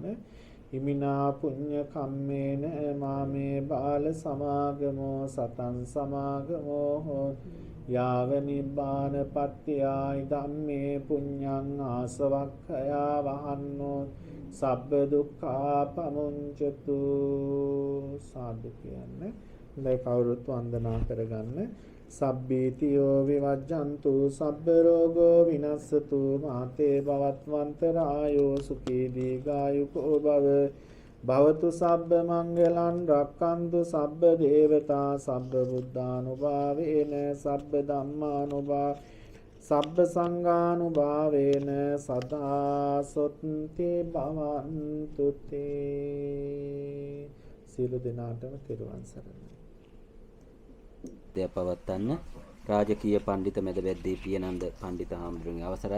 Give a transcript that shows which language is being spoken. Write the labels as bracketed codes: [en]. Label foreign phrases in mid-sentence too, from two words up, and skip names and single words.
[pi] හිමිනා පුඤ්ඤ කම්මේන මාමේ බාල සමාගමෝ සතං සමාගමෝ යාව නිබ්බාන පත්‍යායි ධම්මේ පුඤ්ඤං ආසවක්ඛයා වහන්නෝ සබ්බ දුක්ඛා පමුංචතු. [si] සාදු කියන්නේ හොඳයි. කවුරුත් වන්දනා කරගන්න. [pi] සබ්බීතියෝ විවජ්ජන්තු සබ්බ රෝගෝ විනස්සතු මාතේ භවත්වන්තරායෝ සුඛී දීඝායුකෝ භව භවතු සබ්බ මංගලං රක්ඛන්තු සබ්බ දේවතා සබ්බ බුද්ධානුභාවේන සබ්බ ධම්මානුභා සබ්බ සංඝානුභාවේන සදා සොත්ති භවන්තු තේ. [si] සියලු දෙනාටම තෙරුවන් සරණයි. පවත්වන්න රාජකීය පඬිත මැදවැද්දේ පියනන්ද පඬිත හාමුදුරුවන්ගේ අවසරයි.